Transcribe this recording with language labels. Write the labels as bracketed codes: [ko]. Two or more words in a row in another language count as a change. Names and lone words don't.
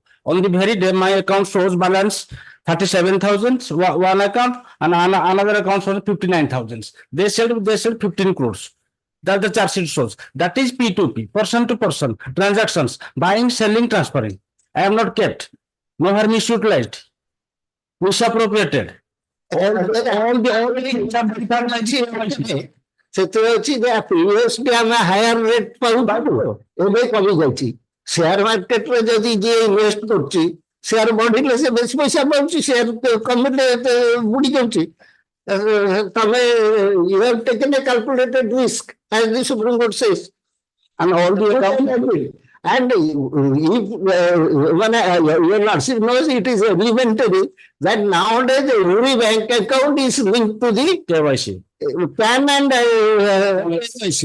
[en] On the very day, my account shows balance 37,000, one account, and another account shows 59,000. They said 15 crores. That the charge sheet shows. That is P2P, person to person transactions, buying, selling, transferring. I am not kept, nor misutilized, misappropriated. [or] ସେଥିରେ ଅଛି ଯେ ପ୍ରିଭିୟସଲି ଆମେ [en] higher rate [or] ପାଉଥିଲୁ ଏବେ କମି ଯାଇଛି [en] share marketରେ [or] ଯଦି ଯିଏ ଇନଭେଷ୍ଟ କରୁଛି ସେୟାର ବଢିଲେ ସେ ବେଶୀ ପଇସା ପାଉଛି ସେୟାର କମିଲେ ବୁଡି ଯାଉଛି ତମେ [en] you have taken a calculated risk as the Supreme Court says and all the account and if your lordship knows it is elementary that nowadays every bank account is linked to the KYC, PAN and KYC.